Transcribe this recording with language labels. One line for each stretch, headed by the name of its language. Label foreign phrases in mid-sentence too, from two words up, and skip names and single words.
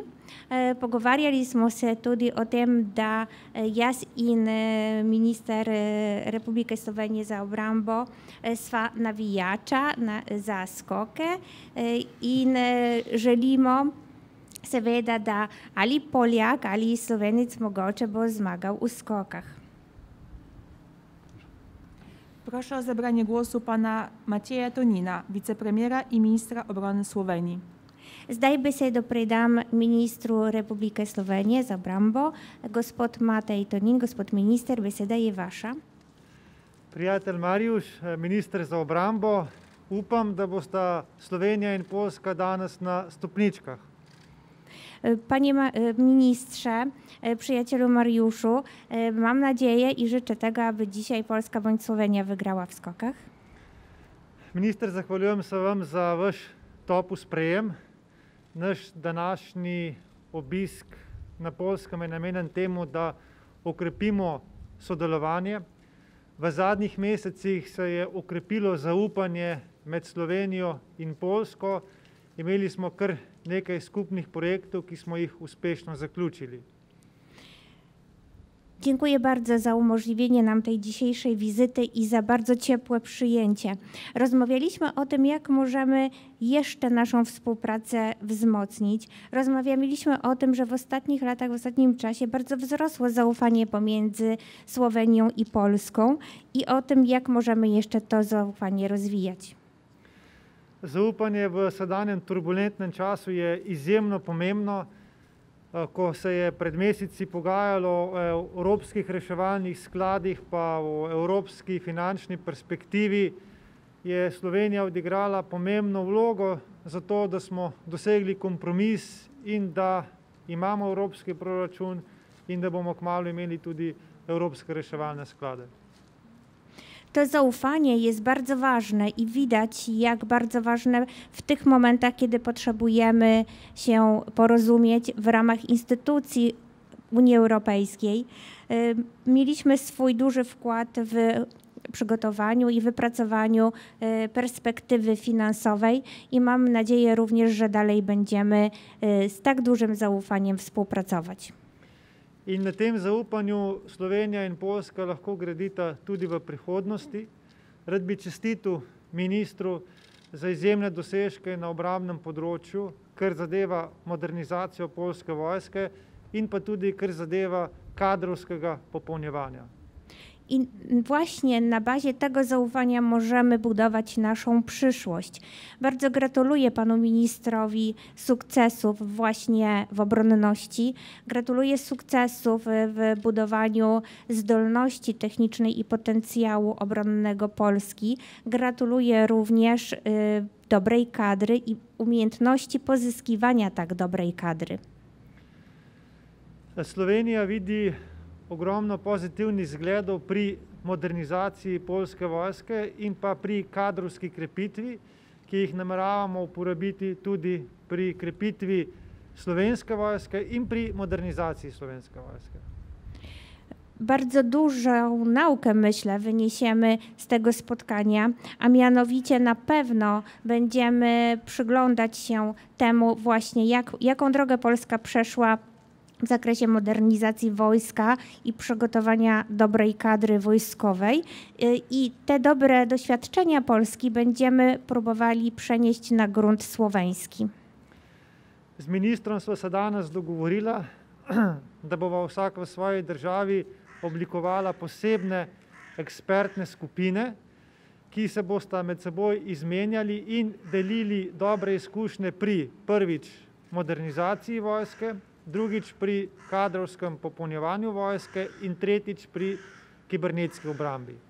Slovenian: Pogovarjali smo se tudi o tem, da jaz in minister Republike Slovenije za obrambo sva navijača za skoke in želimo seveda, da ali Poljak ali Slovenec mogoče bo zmagal v skokach.
Polish: Proszę o zabranie głosu pana Macieja Tonina, wicepremiera i ministra obrony Słowenii.
Slovenian: Zdaj besedo predam ministru Republike Slovenije za obrambo, gospod Matej Tonin. Gospod minister, beseda je vaša. Prijatelj Mariuš, minister za obrambo, upam, da bosta Slovenija in Poljska danes na stopničkah.
Polish: Panie ministrze, przyjacielu Mariuszu, mam nadzieję i życzę tego, aby dzisiaj Polska bądź Słowenia wygrała w skokach.
Slovenian: Minister, zahvaljujem se vam za vaš topel sprejem. Naš današnji obisk na Poljskem je namenjen temu, da okrepimo sodelovanje. V zadnjih mesecih se je okrepilo zaupanje med Slovenijo in Poljsko. Imeli smo kar nekaj skupnih projektov, ki smo jih uspešno zaključili.
Polish: Dziękuję bardzo za umożliwienie nam tej dzisiejszej wizyty i za bardzo ciepłe przyjęcie. Rozmawialiśmy o tym, jak możemy jeszcze naszą współpracę wzmocnić. Rozmawialiśmy o tym, że w ostatnich latach, w ostatnim czasie bardzo wzrosło zaufanie pomiędzy Słowenią i Polską i o tym, jak możemy jeszcze to zaufanie rozwijać.
Slovenian: Zaupanje v sedanjem turbulentnem času je izjemno pomembno. Ko se je pred meseci pogajalo o evropskih reševalnih skladih pa o evropski finančni perspektivi, je Slovenija odigrala pomembno vlogo za to, da smo dosegli kompromis in da imamo evropski proračun in da bomo kmalu imeli tudi evropske reševalne sklade.
Polish: To zaufanie jest bardzo ważne i widać, jak bardzo ważne w tych momentach, kiedy potrzebujemy się porozumieć w ramach instytucji Unii Europejskiej. Mieliśmy swój duży wkład w przygotowaniu i wypracowaniu perspektywy finansowej i mam nadzieję również, że dalej będziemy z tak dużym zaufaniem współpracować.
Slovenian: In na tem zaupanju Slovenija in Poljska lahko gradita tudi v prihodnosti. Rad bi čestitil ministru za izjemne dosežke na obrambnem področju, kar zadeva modernizacijo poljske vojske in pa tudi kar zadeva kadrovskega popolnjevanja.
Polish: I właśnie na bazie tego zaufania możemy budować naszą przyszłość. Bardzo gratuluję panu ministrowi sukcesów właśnie w obronności. Gratuluję sukcesów w budowaniu zdolności technicznej i potencjału obronnego Polski. Gratuluję również dobrej kadry i umiejętności pozyskiwania tak dobrej kadry.
Slovenian: Slovenija vidi ogromno pozitivnih zgledov pri modernizaciji poljske vojske in pa pri kadrovski krepitvi, ki jih nameravamo uporabiti tudi pri krepitvi slovenske vojske in pri modernizaciji slovenske vojske.
Polish: Bardzo dużą naukę, myślę, wyniesiemy z tego spotkania, a mianowicie na pewno będziemy przyglądać się temu właśnie, jaką drogę Polska przeszła w zakresie modernizacji wojska i przygotowania dobrej kadry wojskowej. I te dobre doświadczenia Polski będziemy próbowali przenieść na grunt słoweński.
Slovenian: Z ministrom sva se danes dogovorila, da bova vsak v svoji državi oblikovala posebne ekspertne skupine, ki se bosta med seboj izmenjali in delili dobre izkušnje pri prvič modernizaciji vojske, drugič pri kadrovskem popolnjevanju vojske in tretjič pri kibernetski obrambi.